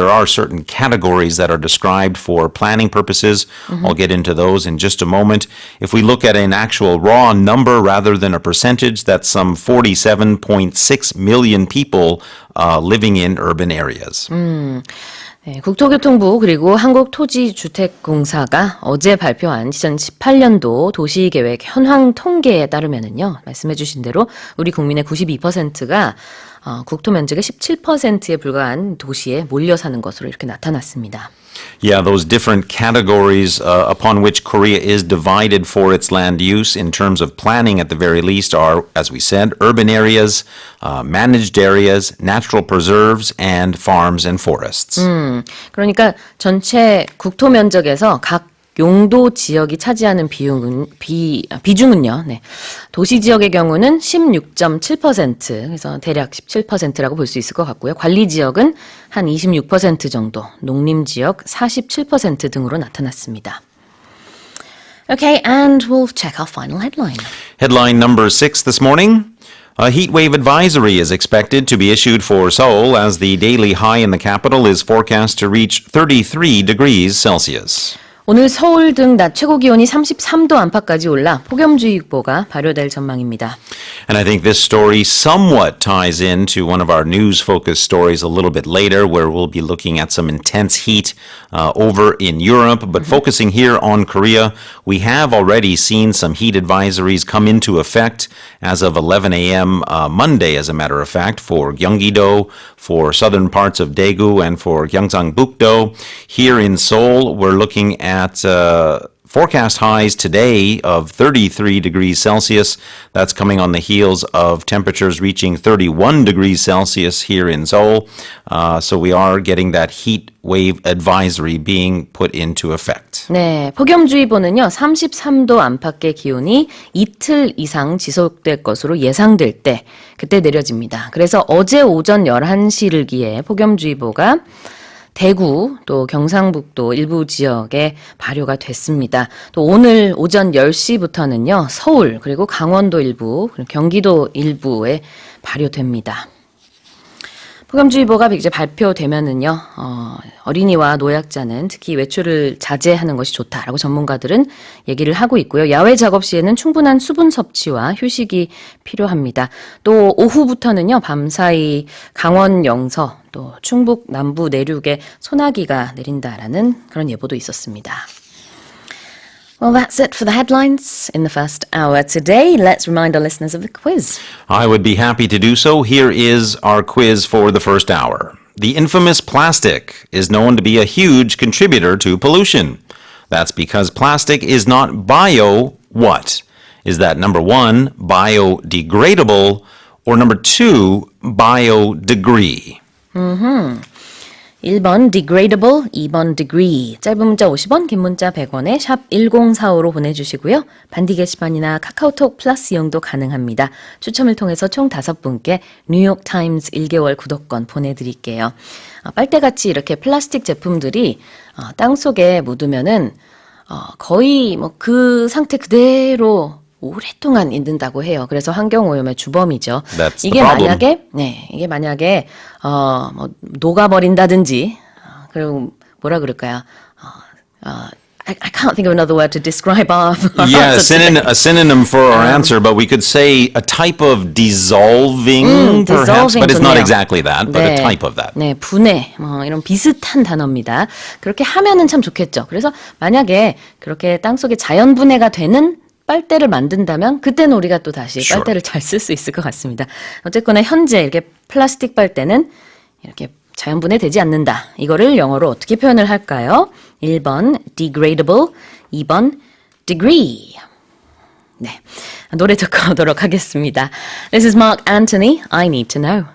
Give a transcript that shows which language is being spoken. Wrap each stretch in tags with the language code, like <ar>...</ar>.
<en>There are certain categories that are described for planning purposes. I'll get into those in just a moment. If we look at an actual raw number rather than a percentage, that's some 47.6 million people living in urban areas.</en> <ko>네, 국토교통부 그리고 한국토지주택공사가 어제 발표한 2018년도 도시계획 현황 통계에 따르면은요, 말씀해 주신 대로 우리 국민의 92%가 국토 면적의 17%에 불과한 도시에 몰려 사는 것으로 이렇게 나타났습니다.</ko> <en>Yeah, those different categories upon which Korea is divided for its land use in terms of planning at the very least are, as we said, urban areas, managed areas, natural preserves, and farms and forests.</en> <ko>그러니까 전체 국토 면적에서 각 용도 지역이 차지하는 비중은요. 네. 도시 지역의 경우는 16.7%, 그래서 대략 17%라고 볼 수 있을 것 같고요. 관리 지역은 한 26% 정도, 농림 지역 47% 등으로 나타났습니다.</ko> <en>Okay, and we'll check our final headline. Headline number 6 this morning. A heat wave advisory is expected to be issued for Seoul as the daily high in the capital is forecast to reach 33 degrees Celsius. 오늘 서울 등 낮 최고 기온이 33도 안팎까지 올라 폭염주의보가 발효될 전망입니다. And I think this story somewhat ties into one of our news-focused stories a little bit later, where we'll be looking at some intense heat over in Europe. But focusing here on Korea, we have already seen some heat advisories come into effect as of 11 a.m. Monday, as a matter of fact, for Gyeonggi-do, for southern parts of Daegu, and for Gyeongsangbuk-do. Here in Seoul, we're looking at forecast highs today of 33 degrees Celsius. That's coming on the heels of temperatures reaching 31 degrees Celsius here in Seoul. So we are getting that heat wave advisory being put into effect.</en> <ko>네, 폭염주의보는요. 33도 안팎의 기온이 이틀 이상 지속될 것으로 예상될 때 그때 내려집니다. 그래서 어제 오전 11시를 기해 폭염주의보가 대구 또 경상북도 일부 지역에 발효가 됐습니다. 또 오늘 오전 10시부터는요. 서울 그리고 강원도 일부 그리고 경기도 일부에 발효됩니다. 폭염주의보가 이제 발표되면은요, 어린이와 노약자는 특히 외출을 자제하는 것이 좋다라고 전문가들은 얘기를 하고 있고요. 야외 작업 시에는 충분한 수분 섭취와 휴식이 필요합니다. 또 오후부터는요, 밤사이 강원 영서, 또 충북 남부 내륙에 소나기가 내린다라는 그런 예보도 있었습니다.</ko> <en>Well, that's it for the headlines in the first hour today. Let's remind our listeners of the quiz. I would be happy to do so. Here is our quiz for the first hour. The infamous plastic is known to be a huge contributor to pollution. That's because plastic is not bio what? Is that number 1, biodegradable, or number 2, biodegree?</en> <ko>1번 degradable, 2번 degree. 짧은 문자 50원, 긴 문자 100원에 샵 1045로 보내주시고요. 반디 게시판이나 카카오톡 플러스 이용도 가능합니다. 추첨을 통해서 총 5분께 뉴욕타임즈 1개월 구독권 보내드릴게요. 빨대같이 이렇게 플라스틱 제품들이 땅속에 묻으면은 거의 뭐 그 상태 그대로 오랫동안 있는다고 해요. 그래서 환경오염의 주범이죠.</ko> <en>That's the</en> <ko>이게</ko> <en>problem.</en> <ko>만약에 뭐 녹아버린다든지 그리고 뭐라 그럴까요?</ko> <en>I can't think of another word to describe our Yeah, answer today. a synonym for our answer, but we could say a type of dissolving, perhaps, but it's not</en> <ko>좋네요.</ko> <en>exactly that, but a type of that.</en> <ko>네, 분해, 이런 비슷한 단어입니다. 그렇게 하면은 참 좋겠죠. 그래서 만약에 그렇게 땅속에 자연 분해가 되는 빨대를 만든다면 그때는 우리가 또 다시</ko> <en>Sure.</en> <ko>빨대를 잘 쓸 수 있을 것 같습니다. 어쨌거나 현재 이렇게 플라스틱 빨대는 이렇게 자연분해 되지 않는다. 이거를 영어로 어떻게 표현을 할까요? 1번 degradable, 2번 degree. 네, 노래 듣고 오도록 하겠습니다.</ko> <en>This is Mark Anthony, I Need to Know.</en>